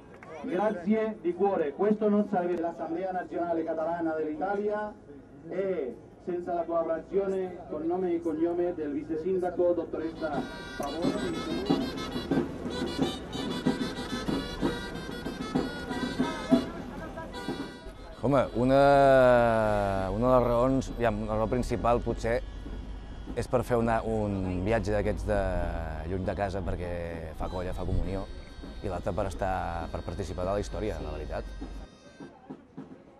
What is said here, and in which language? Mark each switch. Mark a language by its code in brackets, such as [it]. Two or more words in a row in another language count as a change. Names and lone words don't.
[it] Grazie di cuore, questo non sarebbe l'Assemblea Nazionale Catalana dell'Italia e senza la collaborazione con nome e cognome del vice sindaco dottoressa Pavone. [ca] Home, una de les raons, la raó principal potser, és per fer un viatge d'aquests de lluny de casa perquè fa colla, fa comunió, i l'altre per participar de la història, la veritat.